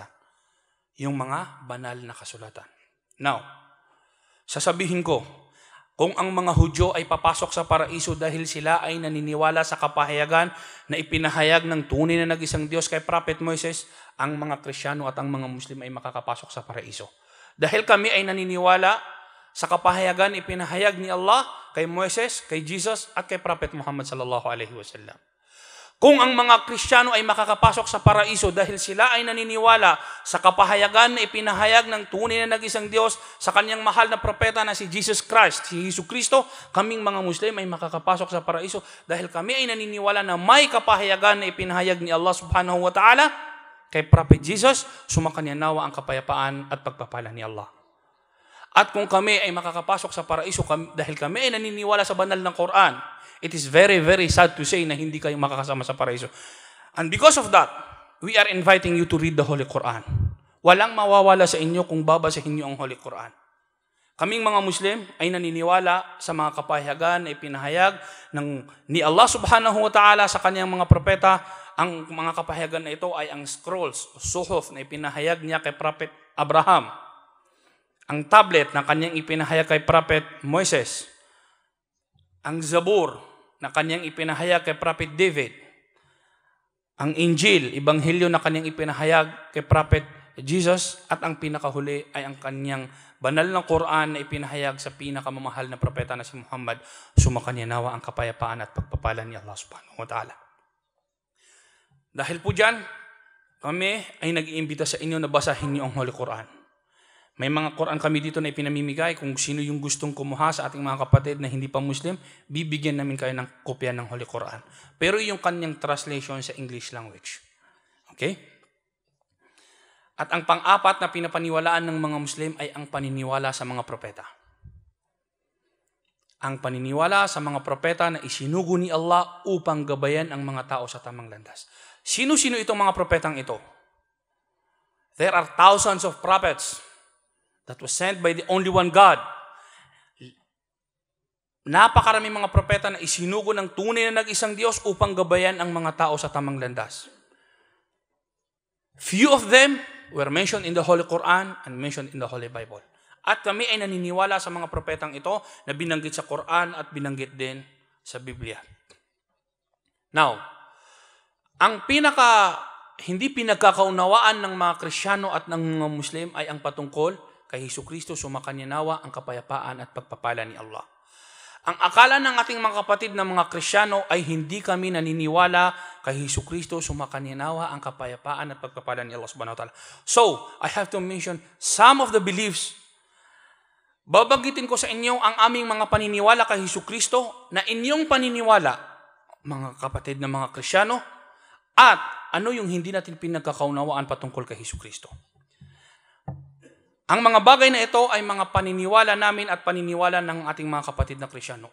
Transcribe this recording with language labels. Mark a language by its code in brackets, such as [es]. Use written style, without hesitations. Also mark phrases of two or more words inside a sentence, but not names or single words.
[tl] Yung mga banal na kasulatan. Now, sasabihin ko, kung ang mga Hudyo ay papasok sa paraiso dahil sila ay naniniwala sa kapahayagan na ipinahayag ng tunay na nag-isang Diyos kay Prophet Moises, ang mga Kristiyano at ang mga Muslim ay makakapasok sa paraiso. Dahil kami ay naniniwala sa kapahayagan na ipinahayag ni Allah kay Moises, kay Jesus at kay Prophet Muhammad [ar] صلى الله عليه وسلم. [tl] Kung ang mga Kristiyano ay makakapasok sa paraiso dahil sila ay naniniwala sa kapahayagan na ipinahayag ng tunay na nag-isang Diyos sa kanyang mahal na propeta na si Jesus Christ, si Hesukristo, kaming mga Muslim ay makakapasok sa paraiso dahil kami ay naniniwala na may kapahayagan na ipinahayag ni Allah [ar] سبحانه وتعالى [tl] kay Prophet Jesus, sumakanya nawa ang kapayapaan at pagpapala ni Allah. At kung kami ay makakapasok sa paraiso dahil kami ay naniniwala sa banal ng Quran, [en] it is very, very sad to say [tl] na hindi kayo makakasama sa paraiso. [en] And because of that, we are inviting you to read the Holy Quran. [tl] Walang mawawala sa inyo kung babasahin niyo ang Holy Quran. Kaming mga Muslim ay naniniwala sa mga kapahayagan na ipinahayag ni Allah [ar] سبحانه وتعالى [tl] sa kanyang mga propeta. Ang mga kapahayagan na ito ay ang scrolls, suhuf na ipinahayag niya kay Prophet Abraham. Ang tablet na kanyang ipinahayag kay Prophet Moises. Ang Zabur na kanyang ipinahayag kay Prophet David. Ang Injil, Ebanghelyo na kanyang ipinahayag kay Prophet Jesus. At ang pinakahuli ay ang kanyang banal na Quran na ipinahayag sa pinakamamahal na propeta na si Muhammad. Sumakanya nawa ang kapayapaan at pagpapala ni Allah [ar] سبحانه وتعالى. [tl] Dahil po dyan, kami ay nag-iimbita sa inyo na basahin niyo ang Holy Quran. May mga Quran kami dito na ipinamimigay. Kung sino yung gustong kumuha sa ating mga kapatid na hindi pa Muslim, bibigyan namin kayo ng kopya ng Holy Quran. Pero yung kanyang translation sa [en] English language. [tl] Okay? At ang pang-apat na pinapaniwalaan ng mga Muslim ay ang paniniwala sa mga propeta. Ang paniniwala sa mga propeta na isinugo ni Allah upang gabayan ang mga tao sa tamang landas. Sino-sino itong mga propetang ito? [en] There are thousands of prophets that was sent by the only one God. [tl] Napakaraming mga propeta na isinugo ng tunay na nag-isang Diyos upang gabayan ang mga tao sa tamang landas. [en] Few of them were mentioned in the Holy Quran and mentioned in the Holy Bible. [tl] At kami ay naniniwala sa mga propetang ito na binanggit sa Quran at binanggit din sa Biblia. Now, ang hindi pinagkakaunawaan ng mga Kristiyano at ng mga Muslim ay ang patungkol kay Hesukristo, sumakanya nawa ang kapayapaan at pagpapala ni Allah. Ang akala ng ating mga kapatid na mga Kristiyano ay hindi kami naniniwala kay Hesukristo, sumakanya nawa ang kapayapaan at pagpapala ni Allah [ar] سبحانه وتعالى. [en] So, I have to mention some of the beliefs. [tl] Babanggitin ko sa inyo ang aming mga paniniwala kay Hesukristo na inyong paniniwala, mga kapatid na mga Kristiyano, at ano yung hindi natin pinagkakaunawaan patungkol kay Hesukristo. Ang mga bagay na ito ay mga paniniwala namin at paniniwala ng ating mga kapatid na Kristiyano.